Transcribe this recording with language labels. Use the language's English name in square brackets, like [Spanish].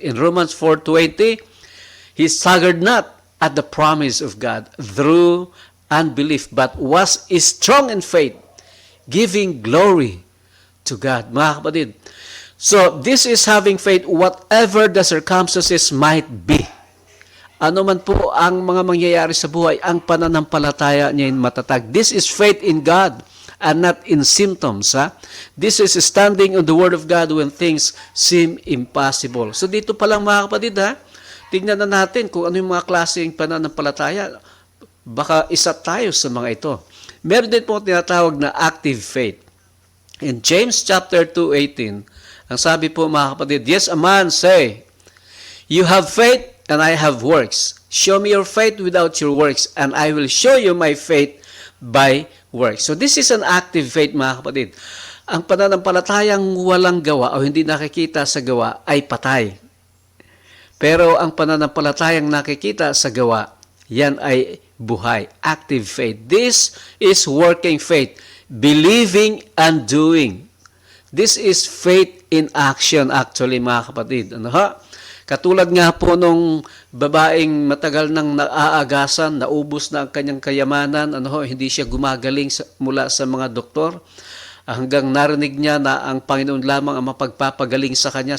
[English] In Romans 4:20, he staggered not at the promise of God through unbelief, but was strong in faith, giving glory to God. [Filipino] Mga kapatid, [English] so this is having faith whatever the circumstances might be. [Filipino] Ano man po ang mga mangyayari sa buhay, ang pananampalataya niya matatag. [English] This is faith in God and not in symptoms. This is standing on the Word of God when things seem impossible. [Filipino] So dito pa lang mga kapatid, tingnan na natin kung ano yung mga klaseng pananampalataya. Baka isa tayo sa mga ito. Meron din po tinatawag na [English] active faith. In James chapter 2:18, [Filipino] ang sabi po mga kapatid, [English] yes, a man say, you have faith and I have works. Show me your faith without your works and I will show you my faith by works. So this is an active faith [Filipino] mga kapatid. Ang pananampalatayang walang gawa o hindi nakikita sa gawa ay patay. Pero ang pananampalatayang nakikita sa gawa, yan ay buhay, [English] active faith. This is working faith, believing and doing. This is faith in action actually [Filipino] mga kapatid. Katulad nga po nung babaeng matagal nang naaagasan, naubos na ang kanyang kayamanan, hindi siya gumagaling mula sa mga doktor. Hanggang narinig niya na ang Panginoon lamang ang mapagpapagaling sa kanya.